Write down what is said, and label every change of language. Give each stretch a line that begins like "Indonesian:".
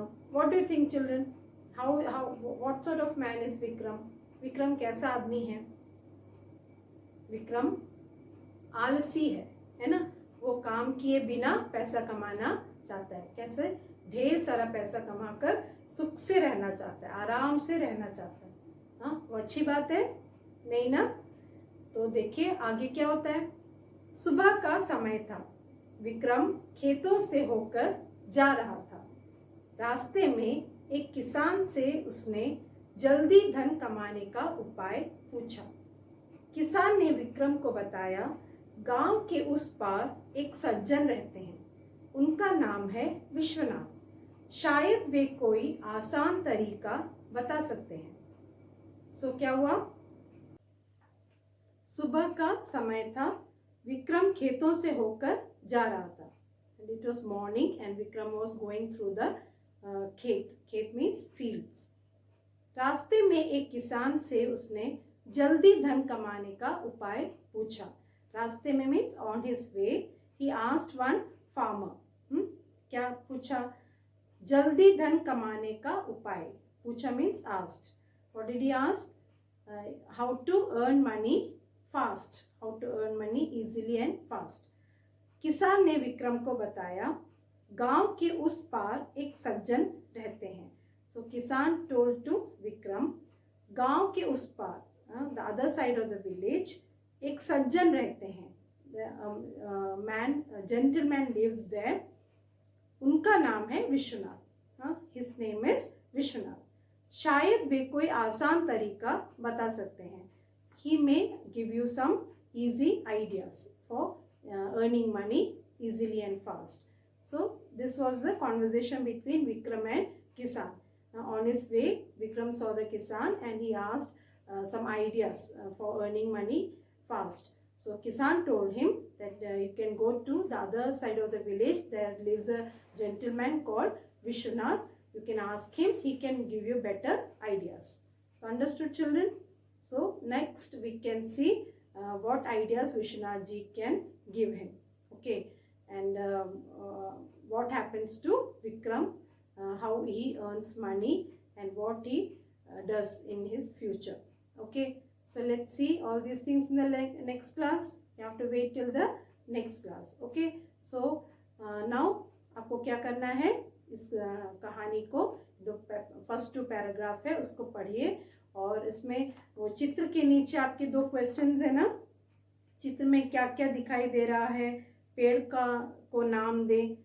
English: What do you think, children? What sort of man is Vikram?
Hindi: Vikram कैसा आदमी है? विक्रम आलसी है ना. वो काम किए बिना पैसा कमाना चाहता है. कैसे? ढेर सारा पैसा कमाकर सुख से रहना चाहता है, आराम से रहना चाहता है. वो अच्छी बात है नहीं ना? तो देखिए आगे क्या होता है. सुबह का समय था. विक्रम खेतों से होकर जा रहा था. रास्ते में एक किसान से उसने जल्दी धन कमाने का उपाय पूछा. किसान ने विक्रम को बताया, गांव के उस पार एक सज्जन रहते हैं. उनका नाम है विश्वनाथ. शायद वे कोई आसान तरीका बता सकते हैं. सो क्या हुआ? सुबह का समय था. विक्रम खेतों से होकर जा रहा था.
English: It was morning and Vikram was going through the khet. Khet means fields.
Hindi: रास्ते में एक किसान से उसने जल्दी धन कमाने का उपाय पूछा. रास्ते में
English: Means on his way. He asked one farmer.
Hindi: क्या पूछा? जल्दी धन कमाने का उपाय पूछा
English: Means asked. What did he ask? How to earn money fast. How to earn money easily and fast.
Hindi: किसान ने विक्रम को बताया, गांव के उस पार एक सज्जन रहते हैं.
English: so Kisan told to Vikram,
Hindi: गांव के उस पार,
English: the other side of the village,
Hindi: एक सज्जन रहते हैं.
English: Gentleman lives there.
Hindi: उनका नाम है Vishwanath.
English: his name is
Hindi: Vishwanath. शायद वे कोई आसान तरीका बता सकते हैं.
English: He may give you some easy ideas for earning money easily and fast. So this was the conversation between Vikram and Kisan. On his way, Vikram saw the Kisan and he asked some ideas for earning money fast. So Kisan told him that you can go to the other side of the village. There lives a gentleman called Vishwanath. You can ask him. He can give you better ideas. So understood, children? So next we can see what ideas Vishwanath ji can give him. Okay. and what happens to Vikram, how he earns money and what he does in his future. Okay, so let's see all these things in the next class. You have to wait till the next class. Okay, so now
Hindi: आपको क्या करना है, इस कहानी को जो first 2 paragraph है उसको पढ़िए, और इसमें वो चित्र के नीचे आपके 2 क्वेश्चंस है ना, चित्र में क्या क्या दिखाई दे रहा है, पेड़ को नाम दे।